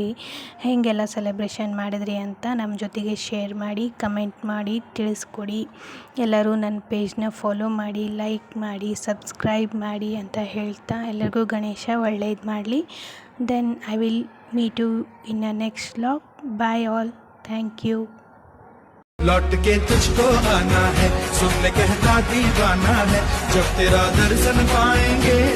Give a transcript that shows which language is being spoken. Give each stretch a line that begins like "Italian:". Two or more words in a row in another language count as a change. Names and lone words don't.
Kannada: ಹೇಗೆಲ್ಲ ಸೆಲೆಬ್ರೇಷನ್ ಮಾಡಿದ್ರಿ ಅಂತ ನಮ್ಮ ಜೊತೆಗೆ ಶೇರ್ ಮಾಡಿ, ಕಮೆಂಟ್ ಮಾಡಿ ತಿಳಿಸ್ಕೊಡಿ. ಎಲ್ಲರೂ ನನ್ನ ಪೇಜ್ನ ಫಾಲೋ ಮಾಡಿ, ಲೈಕ್ ಮಾಡಿ, ಸಬ್ಸ್ಕ್ರೈಬ್ ಮಾಡಿ ಅಂತ ಹೇಳ್ತಾ ಎಲ್ಲರಿಗೂ ಗಣೇಶ ಒಳ್ಳೇದು ಮಾಡಲಿ.
English: Then I will meet you in a next vlog. Bye all. Thank you.
Hindi: लौट के तुझको आना है, सुन ले कहता दीवाना है, जब तेरा दर्शन पाएंगे